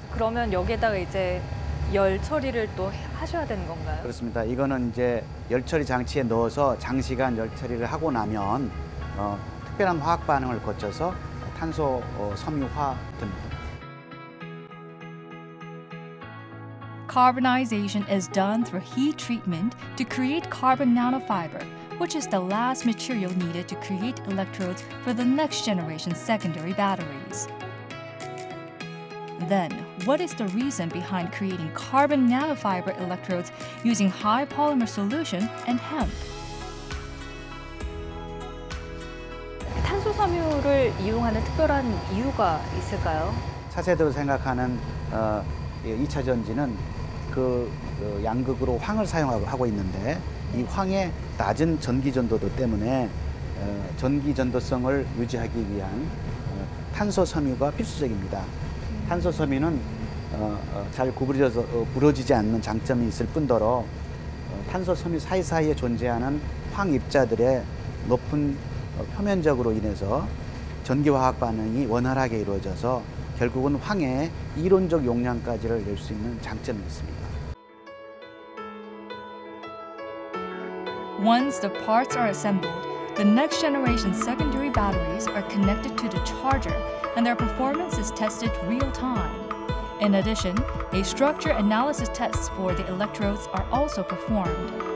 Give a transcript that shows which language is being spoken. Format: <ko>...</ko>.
<ko>그러면 여기에다가 이제 열 처리를 또 하셔야 되는 건가요? 그렇습니다. 이거는 이제 열 처리 장치에 넣어서 장시간 열 처리를 하고 나면 특별한 화학 반응을 거쳐서 탄소 섬유화됩니다.</ko> <en>Carbonization is done through heat treatment to create carbon nanofiber, which is the last material needed to create electrodes for the next generation secondary batteries. Then, what is the reason behind creating carbon nanofiber electrodes using high polymer solution and hemp?</en> <ko>탄소 섬유를 이용하는 특별한 이유가 있을까요? 차세대로 생각하는 2차 전지는 그 양극으로 황을 사용하고 있는데 이 황의 낮은 전기 전도도 때문에 전기 전도성을 유지하기 위한 탄소 섬유가 필수적입니다. 탄소 섬유는 잘 구부러져서 부러지지 않는 장점이 있을 뿐더러 탄소 섬유 사이사이에 존재하는 황 입자들의 높은 표면적으로 인해서 전기화학 반응이 원활하게 이루어져서 결국은 황의 이론적 용량까지를 낼 수 있는 장점이 있습니다.</ko> <en>Once the parts are assembled, the next generation secondary batteries are connected to the charger and their performance is tested real time. In addition, a structure analysis tests for the electrodes are also performed.</en>